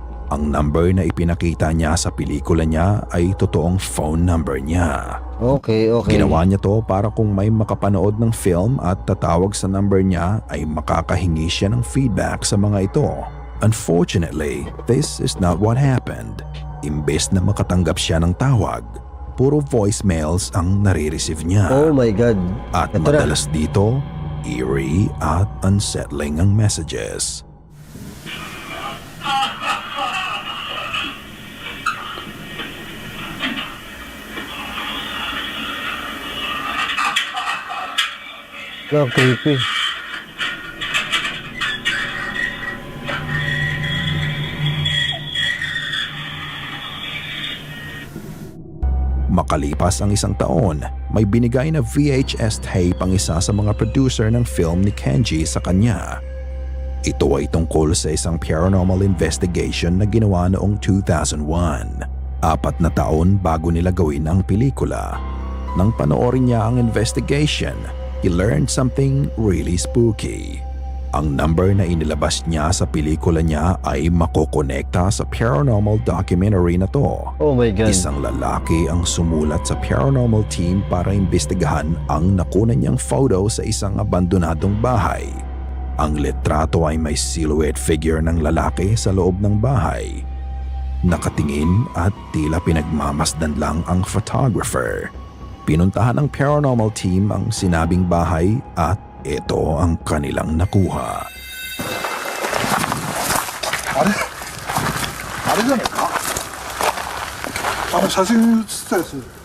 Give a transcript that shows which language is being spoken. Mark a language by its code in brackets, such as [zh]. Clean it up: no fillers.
[tl] Ang number na ipinakita niya sa pelikula niya ay totoong phone number niya. Okay. Ginawa niya to para kung may makapanood ng film at tatawag sa number niya ay makakahingi siya ng feedback sa mga ito. [en] Unfortunately, this is not what happened. [tl] Imbes na makatanggap siya ng tawag, puro voicemails ang nare-receive niya. [en] Oh my God. [tl] At Ito na. madalas dito, eerie at unsettling ang messages. [en] Creepy. [tl] Makalipas ang isang taon, may binigay na VHS tape ang isa sa mga producer ng film ni Kenji sa kanya. Ito ay tungkol sa isang paranormal investigation na ginawa noong 2001. 4 na taon bago nila gawin ang pelikula. Nang panoorin niya ang investigation, [en] he learned something really spooky. [tl] Ang number na inilabas niya sa pelikula niya ay makokonekta sa paranormal documentary na to. [en] Oh my God. [tl] Isang lalaki ang sumulat sa paranormal team para imbestigahan ang nakunan niyang photo sa isang abandonadong bahay. Ang litrato ay may silhouette figure ng lalaki sa loob ng bahay. Nakatingin at tila pinagmamasdan lang ang photographer. Pinuntahan ng paranormal team ang sinabing bahay at ito ang kanilang nakuha. [ja] あれじゃないか写真写ったやつ